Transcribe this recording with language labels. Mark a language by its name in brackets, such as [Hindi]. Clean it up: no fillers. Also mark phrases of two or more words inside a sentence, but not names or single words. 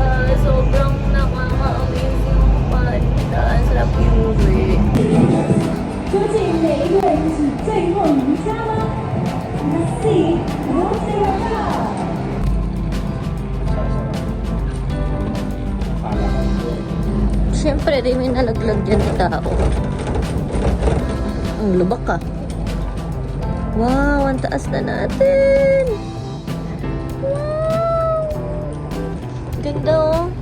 [Filipino] Sobrang nakaka-amaze yung Panda. Ang sarap yung movie. [Chinese] 究竟哪一位是最后赢家呢 ？ [English] Let's see, who's the winner? [Filipino] Siyempre, di may nalaglag dyan na tao. Ang lubak ka. Wow, ang taas na natin. Wow. Ganda oh.